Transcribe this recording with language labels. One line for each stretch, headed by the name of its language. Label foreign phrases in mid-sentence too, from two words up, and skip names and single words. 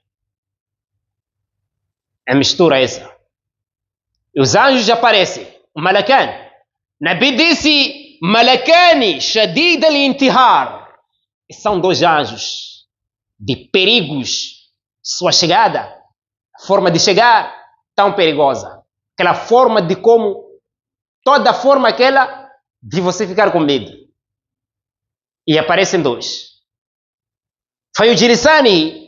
Portuguese: É a mistura essa. E os anjos aparecem. O Malakan. Nabi disse:
Arabic: ملكان شديدا الانتهار.
Portuguese: São dois anjos de perigos. Sua chegada, a forma de chegar, tão perigosa. Aquela forma de como, toda a forma aquela de você ficar com medo. E aparecem dois. Foi o Jirisani.